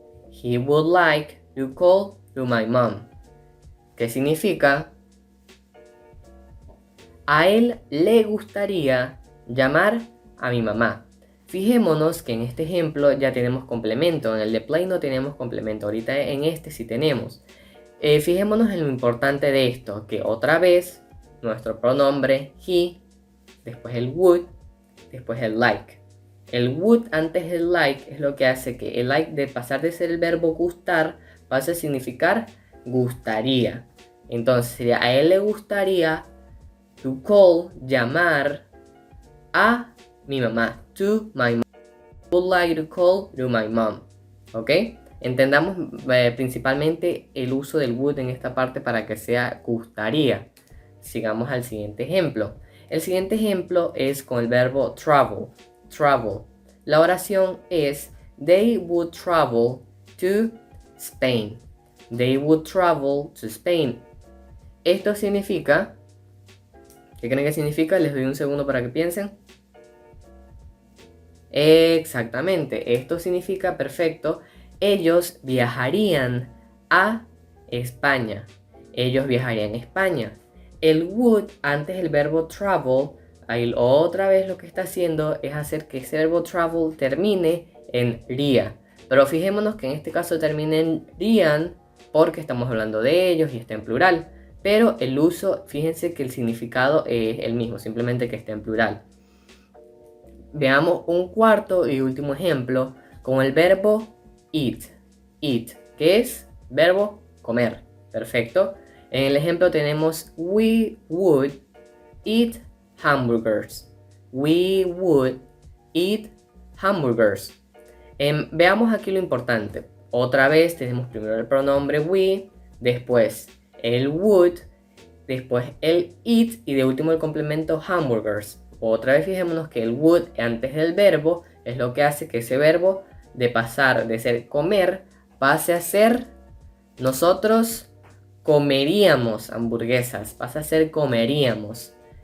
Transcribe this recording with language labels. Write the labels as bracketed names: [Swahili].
[English] He would like to call to my mom. [Spanish] ¿Qué significa? A él le gustaría llamar a mi mamá. Fijémonos que en este ejemplo ya tenemos complemento. En el de play no tenemos complemento. Ahorita en este sí tenemos. Fijémonos en lo importante de esto. Que otra vez nuestro pronombre he, después el would, después el like. El would antes del like es lo que hace que el like, de pasar de ser el verbo gustar, pase a significar gustaría. Entonces sería a él le gustaría [English] to call, [Spanish] llamar a mi mamá, [English] to my mom. Would like to call to my mom. [Spanish] ¿Ok? Entendamos principalmente el uso del would en esta parte para que sea gustaría. Sigamos al siguiente ejemplo. El siguiente ejemplo es con el verbo travel. La oración es [English] they would travel to Spain. They would travel to Spain. [Spanish] Esto significa, ¿qué creen que significa? Les doy un segundo para que piensen. Exactamente, esto significa, perfecto, ellos viajarían a España. Ellos viajarían a España. El would antes del verbo travel, ahí otra vez lo que está haciendo es hacer que ese verbo travel termine en ría. Pero fijémonos que en este caso termina en rían porque estamos hablando de ellos y está en plural. Pero el uso, fíjense que el significado es el mismo, simplemente que está en plural. Veamos un cuarto y último ejemplo con el verbo eat. Eat, que es verbo comer. Perfecto. En el ejemplo tenemos [English] we would eat hamburgers. We would eat hamburgers. [Spanish] Veamos aquí lo importante. Otra vez tenemos primero el pronombre we, después el would, después el eat y de último el complemento hamburgers. Otra vez fijémonos que el would antes del verbo es lo que hace que ese verbo de pasar de ser comer pase a ser nosotros comeríamos hamburguesas, pasa a ser comeríamos.